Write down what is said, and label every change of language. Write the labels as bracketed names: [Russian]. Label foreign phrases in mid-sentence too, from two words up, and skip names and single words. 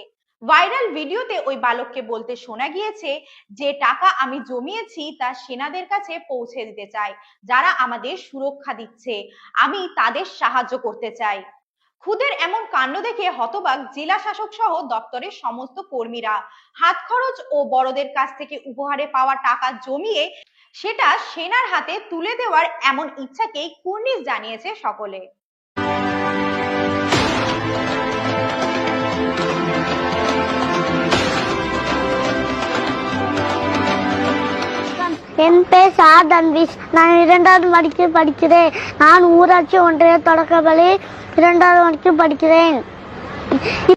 [Bangla] ভাইরাল ভিডিওতে ওই বালককে বলতে শোনা গিয়েছে, যে টাকা আমি জমিয়েছি তা সেনাদের কাছে পৌঁছে দিতে চাই, যারা আমাদের সুরক্ষা দিচ্ছে, আমি তাদের সাহায্য করতে চাই। খুদের এমন কাণ্ড দেখে হতবাক জেলা শাসক সহ দপ্তরের সমস্ত কর্মীরা। হাত খরচ ও বড়দের কাছ থেকে উপহারে পাওয়া টাকা জমিয়ে সেটা সেনার হাতে তুলে দেওয়ার এমন ইচ্ছাকেই কুর্নিশ জানিয়েছে সকলে। [Tamil] என் பேர் தன்விஷ். நான் 2வது வகுப்பு படிக்கிறேன். நான் ஊராட்சி ஒன்றிய தொடக்கப்பள்ளி 2வது வகுப்பு படிக்கிறேன்.